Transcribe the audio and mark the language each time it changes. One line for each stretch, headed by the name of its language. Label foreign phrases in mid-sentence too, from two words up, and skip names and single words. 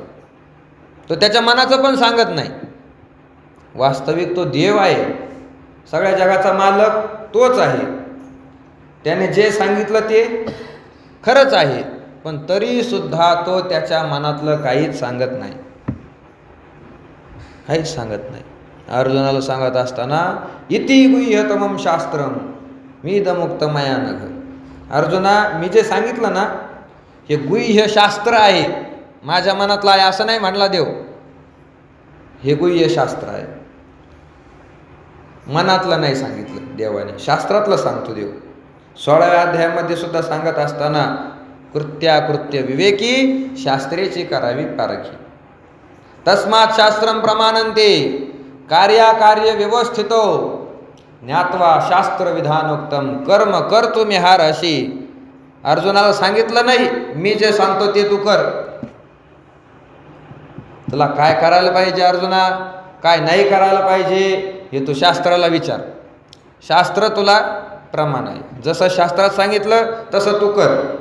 Marathi: तो त्याच्या मनाचं पण सांगत नाही. वास्तविक तो देव आहे, सगळ्या जगाचा मालक तोच आहे. त्याने जे सांगितलं ते खरंच आहे, पण तरी सुद्धा तो त्याच्या मनातलं काहीच सांगत नाही, काहीच सांगत नाही. अर्जुनाला सांगत असताना
Sanskrit: इति गुह्यतमं शास्त्रम मीदमुक्त मया नघ.
Marathi: अर्जुना, मी जे सांगितलं ना हे गुह्य शास्त्र आहे, माझ्या मनातलं आहे असं नाही म्हणला देव. हे गुह्य शास्त्र आहे, मनातलं नाही सांगितलं देवाने, शास्त्रातलं सांगतो देव. 16व्या अध्यायामध्ये सुद्धा सांगत असताना कृत्याकृत्य विवेकी शास्त्रेची करावी पारखी.
Sanskrit: तस्मात् शास्त्रम प्रमाणन्ते कार्याकार्य व्यवस्थितो ज्ञात्वा शास्त्र विधानोक्तम कर्म कर्तुमिहार अशी.
Marathi: अर्जुनाला सांगितलं नाही मी जे सांगतो ते तू कर. तुला काय करायला पाहिजे अर्जुना, काय नाही करायला पाहिजे हे तू शास्त्राला विचार. शास्त्र तुला प्रमाण आहे, जसं शास्त्रात सांगितलं तसं तू कर.